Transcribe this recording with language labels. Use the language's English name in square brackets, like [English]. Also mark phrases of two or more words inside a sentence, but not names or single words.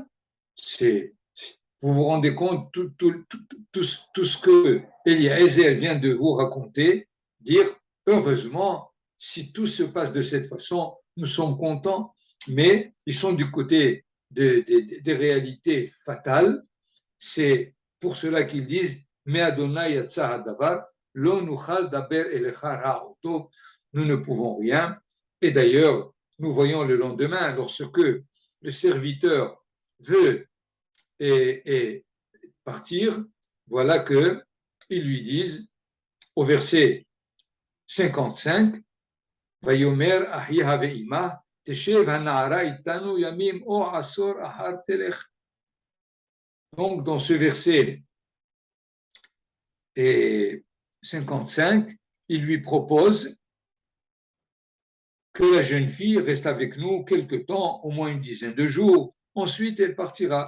[French] Vous vous rendez compte tout ce que Eliezer vient de vous raconter, dire heureusement, si tout se passe de cette façon, nous sommes contents, mais ils sont du côté des réalités fatales. C'est pour cela qu'ils disent [Hebrew] מה' יצא הדבר, לא נוכל דבר אליך רע או טוב, [French] nous ne pouvons rien. Et d'ailleurs, nous voyons le lendemain, lorsque le serviteur veut partir, voilà qu'ils lui disent au verset 55, [Hebrew] ויאמר אחיה ואמה, תשב הנערה אתנו ימים או עשור אחר תלך. [French] Donc, dans ce verset 55, il lui propose que la jeune fille reste avec nous quelque temps, au moins une dizaine de jours. Ensuite, elle partira.